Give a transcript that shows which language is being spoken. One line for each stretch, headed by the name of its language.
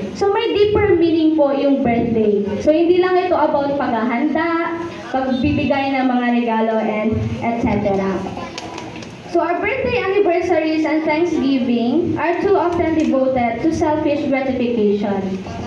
Filipino: So may deeper meaning po yung birthday. So hindi lang ito about paghahanda, pagbibigay ng mga regalo, and etc.
English: So our birthday anniversaries and Thanksgiving are too often devoted to selfish gratification.